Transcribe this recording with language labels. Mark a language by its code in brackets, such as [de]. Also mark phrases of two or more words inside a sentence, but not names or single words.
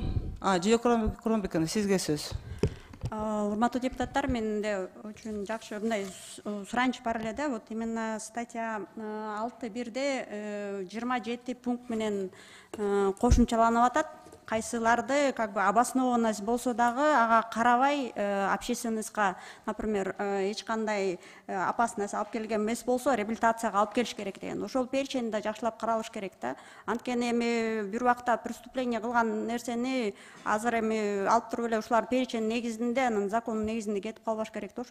[ky] Жия Куронбековна, сизге сөз. Урматтуу депутаттар, менде очень жакшы мындай сураныч бар эле да. [ru] Вот именно статья [ky] 6.1-де 27 пункт менен кошумчаланып атат. Кайсыларды [ru] как бы обоснованность [ky] болсо дагы ага карабай общественностька, например, эч кандай опасность алып келген эмес болсо реабилитацияга алып келиш керек деген. Ошол перечень да жакшылап каралыш керек да. Анткени эми бир убакта преступление кылган нерсени азыр эми алып туруп эле ушулар перечень негизинде, анан закондун негизинде кетип калбаш керек да.